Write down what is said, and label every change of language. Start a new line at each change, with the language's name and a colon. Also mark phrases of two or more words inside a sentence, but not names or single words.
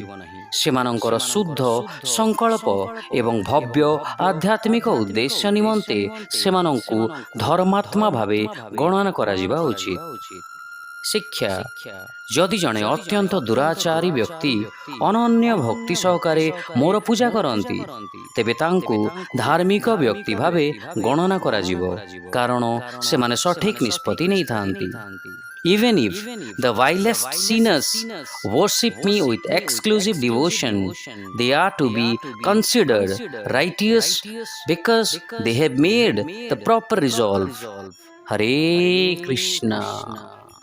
Odia: ସେମାନଙ୍କର ଶୁଦ୍ଧ ସଂକଳ୍ପ ଏବଂ ଭବ୍ୟ ଆଧ୍ୟାତ୍ମିକ ଉଦ୍ଦେଶ୍ୟ ନିମନ୍ତେ ସେମାନଙ୍କୁ ଧର୍ମାତ୍ମା ଭାବେ ଗଣନା କରାଯିବା ଉଚିତ। ଶିକ୍ଷା: ଯଦି ଜଣେ ଅତ୍ୟନ୍ତ ଦୁରାଚାରୀ ବ୍ୟକ୍ତି ଅନନ୍ୟ ଭକ୍ତି ସହକାରେ ମୋର ପୂଜା କରନ୍ତି, ତେବେ ତାଙ୍କୁ ଧାର୍ମିକ ବ୍ୟକ୍ତି ଭାବେ ଗଣନା କରାଯିବ, କାରଣ ସେମାନେ ସଠିକ ନିଷ୍ପତ୍ତି ନେଇଥାନ୍ତି।
English: Even if the vilest sinners worship me with exclusive devotion, they are to be considered righteous because they have made the proper resolve. Hare Krishna.